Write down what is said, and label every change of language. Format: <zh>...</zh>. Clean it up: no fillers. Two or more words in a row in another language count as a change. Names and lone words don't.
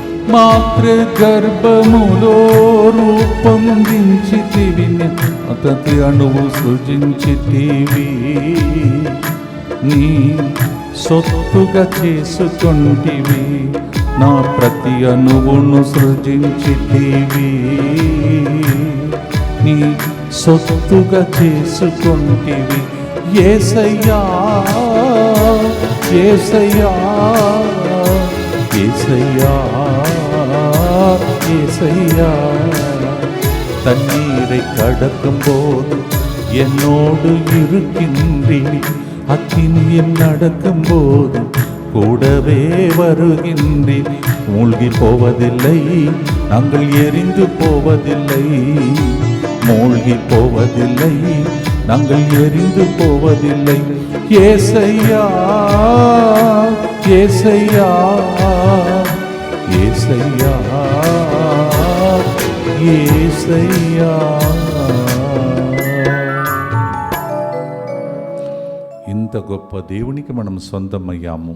<te>మాతృ గర్భములో రూపొందించితివి, ప్రతి అణువు సృజించితివి, నీ సొత్తుగా చేసుకొంటివి, నా ప్రతి అణువును సృజించితివి, నీ సొత్తుగా చేసుకొంటివి. యేసయ్యా యేసయ్యా యేసయ్యా యేసయ్యா,</te> <ta>தண்ணீரை கடக்கும் போது என்னோடு இருக்கின்றீர், அக்கினியில் நடக்கும் போது கூடவே வருகின்றீர். மூழ்கி போவதில்லை, நாங்கள் எரிந்து போவதில்லை, மூழ்கி போவதில்லை, நாங்கள் எரிந்து போவதில்லை.</ta> <te>యేసయ్యా యేసయ్యా యేసయ్యా యేసయ్యా. ఇంత గొప్ప దేవునికి మనం సొంతమయ్యాము.</te>